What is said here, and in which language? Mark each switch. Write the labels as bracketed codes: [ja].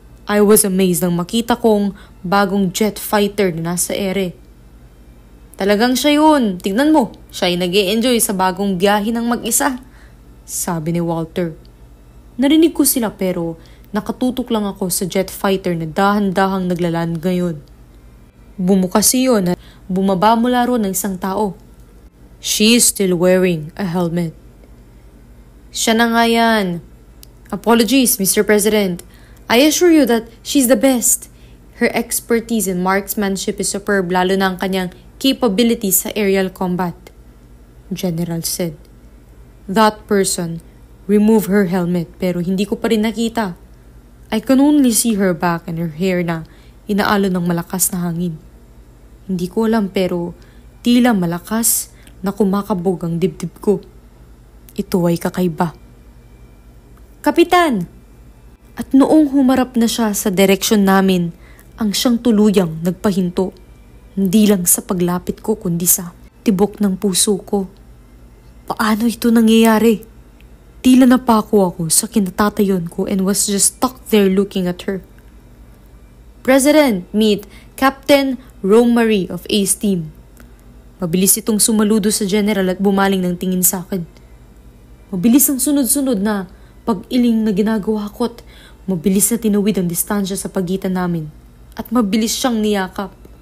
[en] I was amazed [tl] nang makita kong bagong jet fighter na nasa ere. Talagang siya yun. Tignan mo, siya ay nag-e-enjoy sa bagong biyahe ng mag-isa, sabi ni Walter. Narinig ko sila pero nakatutok lang ako sa jet fighter na dahan-dahang naglaland ngayon. Bumukas iyon at bumaba mula roon ng isang tao. [en] She is still wearing a helmet. [tl] Siya na nga yan. [en] Apologies, Mr. President. I assure you that she's the best. Her expertise in marksmanship is superb [tl] lalo na ang kanyang [en] capabilities sa aerial combat, General said. That person removed her helmet [tl] pero hindi ko pa rin nakita. [en] I can only see her back and her hair [tl] na inaalon ng malakas na hangin. Hindi ko alam pero tila malakas na kumakabog ang dibdib ko. Ito ay kakaiba. Kapitan! At noong humarap na siya sa direksyon namin, ang siyang tuluyang nagpahinto. Hindi lang sa paglapit ko kundi sa tibok ng puso ko. Paano ito nangyayari? Tila napako ako sa kinatatayon ko [en] and was just stuck there looking at her. President, meet Captain Rome-Marie of Ace Team. [tl] Mabilis itong sumaludo sa general at bumaling ng tingin sa akin. Mabilis ang sunod-sunod na pag-iling na ginagawa ko at mabilis na tinawid ang distansya sa pagitan namin at mabilis siyang niyakap.